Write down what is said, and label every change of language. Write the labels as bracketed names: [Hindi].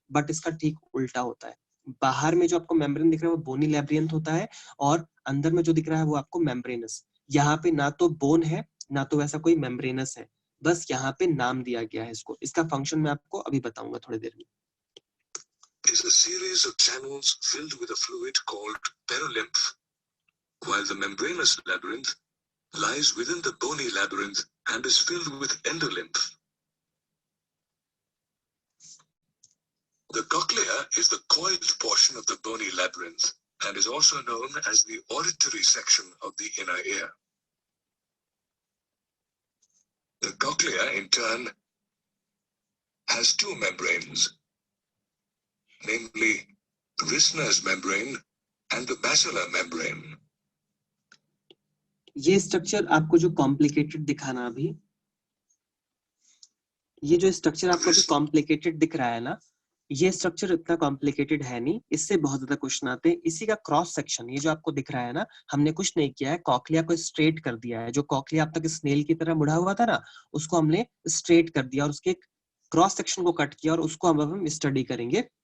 [Hindi] But इसका ठीक उल्टा होता है। बाहर में जो आपको मेम्ब्रेन दिख रहा है वो बोनी लैब्रियंथ होता है, और अंदर में जो दिख रहा है वो आपको मेम्ब्रेनस। यहाँ पे ना तो बोन है, ना तो वैसा कोई मेम्ब्रेनस है, बस यहाँ पे नाम दिया गया है इसको। इसका फंक्शन मैं आपको अभी बताऊंगा थोड़ी देर में। [English] is is a series of channels filled with a fluid called perilymph, while the membranous labyrinth lies within the bony labyrinth and is filled with endolymph. The cochlea is the coiled portion of the bony labyrinth and is also known as the auditory section of the inner ear. The cochlea, in turn, has two membranes, namely Rissner's membrane and the basilar membrane. [Hindi] ये structure आपको जो complicated दिखाना अभी, ये जो structure आपको अभी complicated दिख रहा है ना, ये स्ट्रक्चर इतना कॉम्प्लिकेटेड है नहीं, इससे बहुत ज्यादा क्वेश्चन आते हैं। इसी का क्रॉस सेक्शन, ये जो आपको दिख रहा है ना, हमने कुछ नहीं किया है, कॉक्लिया को स्ट्रेट कर दिया है। जो कॉक्लिया अब तक स्नेल की तरह मुड़ा हुआ था ना, उसको हमने स्ट्रेट कर दिया और उसके क्रॉस सेक्शन को कट किया और उसको हम स्टडी करेंगे।